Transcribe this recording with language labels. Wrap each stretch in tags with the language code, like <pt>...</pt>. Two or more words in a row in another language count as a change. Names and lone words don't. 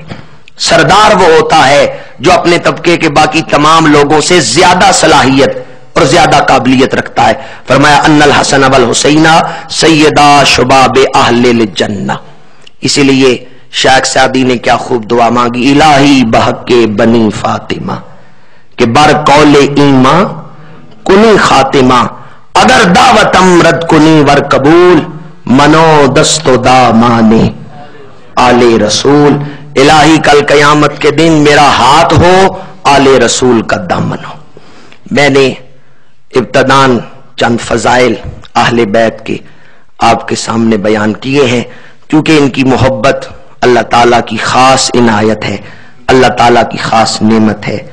<ur>سردار وہ ہوتا ہے جو اپنے طبقے کے باقی تمام لوگوں سے زیادہ صلاحیت اور زیادہ قابلیت رکھتا ہے.</ur> <ar>فرمایا ان الحسن والحسین سیدا شباب اہل الجنہ.</ar> <ur>اسی لیے شیخ سعدی نے کیا خوب دعا مانگی،</ur> <fa>الہی بحق بنی فاطمہ کہ بر قول ایماں کنی خاتمہ اگر دعوتم رد کنی ور قبول منو دست و دامانے آل رسول.</fa> <ur>الہی کل قیامت کے دن میرا ہاتھ ہو آل رسول کا دامن ہو. میں نے ابتدان چند فضائل اہل بیت کے آپ کے سامنے بیان کیے ہیں کیونکہ ان کی محبت اللہ تعالیٰ کی خاص عنایت ہے, اللہ تعالیٰ کی خاص نعمت ہے.</ur>